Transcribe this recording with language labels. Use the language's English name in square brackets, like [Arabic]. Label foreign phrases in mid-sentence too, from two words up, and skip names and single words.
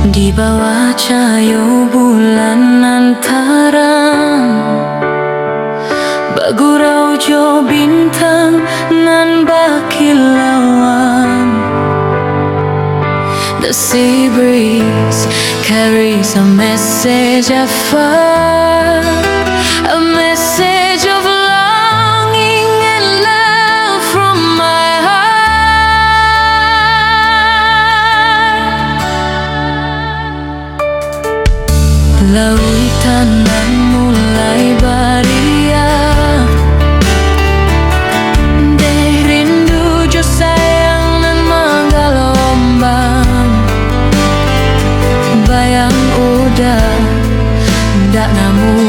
[Minangkabau] Di bawah cahaya bulan antara bagurau jo bintang nan bakilauan. [English] The sea breeze carries a message afar, a message of longing and love from my heart. [Minangkabau] Lautan nan mulai beria, deh rindu jo sayang nan menggelombang. Bayang udah ndak nama